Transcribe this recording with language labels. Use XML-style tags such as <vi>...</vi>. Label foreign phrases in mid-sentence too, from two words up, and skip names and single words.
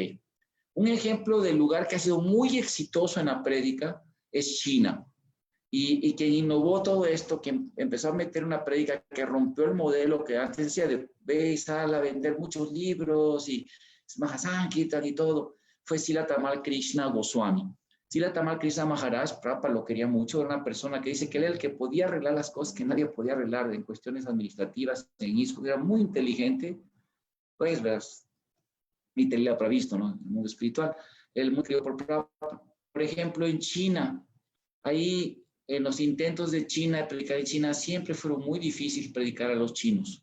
<es>Un ejemplo del lugar que ha sido muy exitoso en la prédica es China. Y quien innovó todo esto, que empezó a meter una prédica que rompió el modelo que antes decía de ve y sal a vender muchos libros y Mahasankirtan y todo, fue Srila Tamal Krishna Goswami. Srila Tamal Krishna Maharaj, Prabhupada lo quería mucho, era una persona que dice que él era el que podía arreglar las cosas que nadie podía arreglar en cuestiones administrativas, en ISKCON, era muy inteligente, pues, verás, ni te lo previsto, ¿no? En el mundo espiritual. El mundo por Prabhupada. Por ejemplo, en China, ahí en los intentos de China de predicar en China siempre fueron muy difíciles predicar a los chinos.</es>